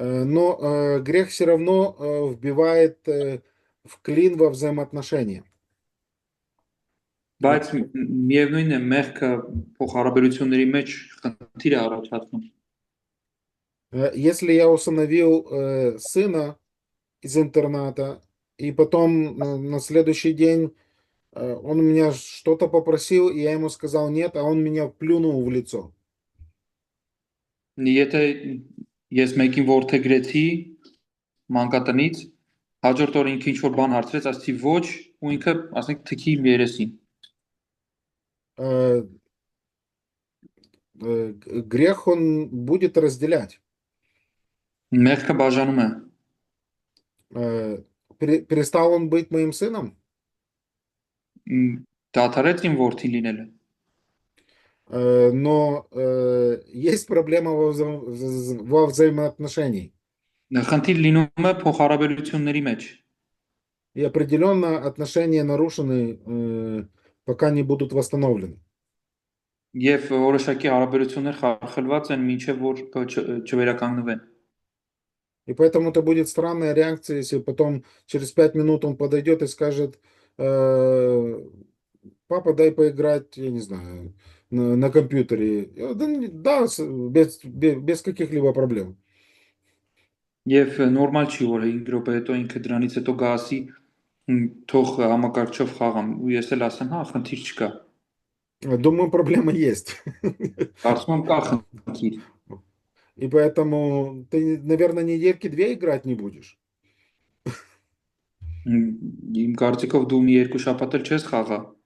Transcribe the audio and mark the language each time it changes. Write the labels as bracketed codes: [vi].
[ru] Но грех все равно вбивает в клин во взаимоотношения. [hy] Բայց միևնույն է մեղքը փոխհարաբերությունների մեջ խնդիր է առաջացնում։ [ru] Если я усыновил сына из интерната, и потом на следующий день он у меня что-то попросил, и я ему сказал нет, а он меня плюнул в лицо. [hy] Եթե ես մեկին որդեգրեցի մանկատնից, հաջորդ օր ինքը ինչ որ բան հարցրեց, ասացի ոչ, ու ինքը ասենք թքի իմ երեսին։ [ru] Грех он будет разделять. [hy] Մեղքը բաժանում է։ [ru] Перестал он быть моим сыном? [hy] Դադարեց իմ որդի լինելը։ [ru] Но есть проблема во взаимоотношении. [hy] Խնդիր լինում է փոխհարաբերությունների մեջ։ [ru] И определенно отношения нарушены, пока не будут восстановлены. [hy] Եվ որոշակի հարաբերություններ խարխլված են մինչև որ չվերականգնվեն։ [ru] И поэтому это будет странная реакция, если потом через 5 минут он подойдет и скажет, папа, дай поиграть, я не знаю, на компьютере. Да, без каких-либо проблем. [hy] Եվ նորմալ չի որ 5 րոպե հետո ինքը դրանից հետո գասի թող համակարգչով խաղամ ու ես էլ ասեմ հա խնդիր չկա։ [ru] Думаю, проблема есть. [hy] Կարծում եմ կա խնդիր։ [ru] И поэтому ты, наверное, недельки 2 играть не будешь. [hy] Իմ կարծիքով դու մի երկու շաբաթ էլ չես խաղա։